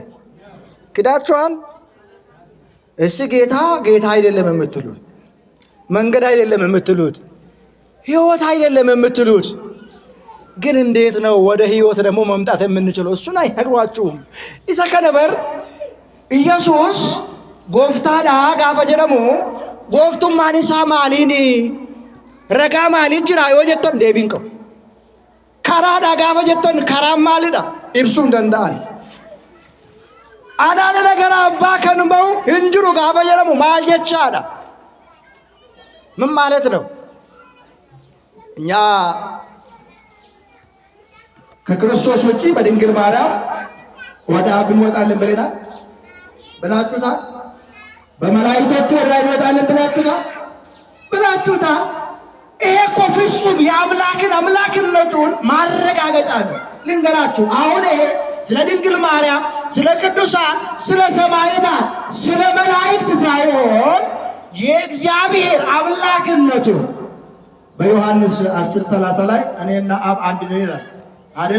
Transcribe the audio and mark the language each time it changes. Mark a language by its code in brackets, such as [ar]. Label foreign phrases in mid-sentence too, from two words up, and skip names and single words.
[am] ክዳችኋል። እሺ ጌታ አይደለም የምትሉት፣ መንገድ አይደለም የምትሉት፣ ሕይወት አይደለም የምትሉት፣ ግን እንዴት ነው ወደ ሕይወት ደግሞ መምጣት የምንችለው? እሱን አይነግሯችሁም። [om] Isa kana beeknee Yesuus Gooftaadha gaafa jennu Gooftummaan isaa maalini reega maali jira yoo jettan deebiin qabu. Karaadha gaafa jettan karaan maalidha ibsuu hin danda'an. Anaana nagara abbaa kan bahu hin jiru gaafa jedhamu maal jechaadha? [am] ምን ማለት ነው? እኛ ከክርስቶስ ውጪ በድንግል ማርያም ወደ አብ እንወጣለን ብላችሁታል። በመላእክቶቹ ወደ ላይ እንወጣለን ብላችሁታል። ይሄ እኮ ፍጹም የአምላክን አምላክነቱን ማረጋገጫ ነው። ልንገራችሁ፣ አሁን ይሄ ስለ ድንግል ማርያም፣ ስለ ቅዱሳን፣ ስለ ሰማዕታት፣ ስለ መላእክት ሳይሆን የእግዚአብሔር አምላክነቱ በዮሐንስ 10:30 ላይ እኔና አብ አንድ ነው ይላል አይደለ?